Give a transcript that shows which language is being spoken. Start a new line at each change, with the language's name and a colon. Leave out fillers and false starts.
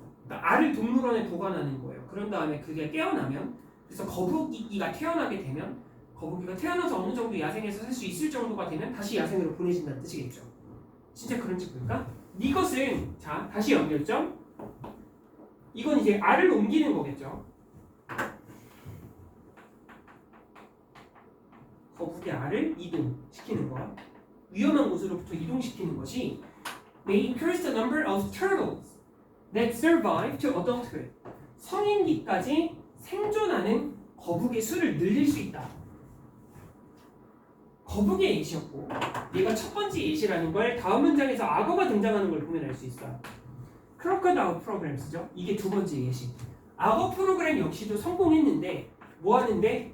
Korean: 그러니까 알을 동물원에 보관하는 거예요. 그런 다음에 그게 깨어나면, 그래서 거북이가 태어나게 되면, 거북이가 태어나서 어느 정도 야생에서 살 수 있을 정도가 되면 다시 야생으로 보내진다는 뜻이겠죠. 진짜 그런지 볼까? 이것은 자 다시 연결점. 이건 이제 알을 옮기는 거겠죠. 거북이 알을 이동시키는 거, 위험한 곳으로부터 이동시키는 것이
English: may increase the number of turtles that survive to adulthood.
Korean: 성인기까지 생존하는 거북의 수를 늘릴 수 있다. 거북의 예시였고, 얘가 첫 번째 예시라는 걸 다음 문장에서 악어가 등장하는 걸 보면 알 수 있어요. 크로커다일 프로그램스죠. 이게 두 번째 예시. 악어 프로그램 역시도 성공했는데 뭐 하는데?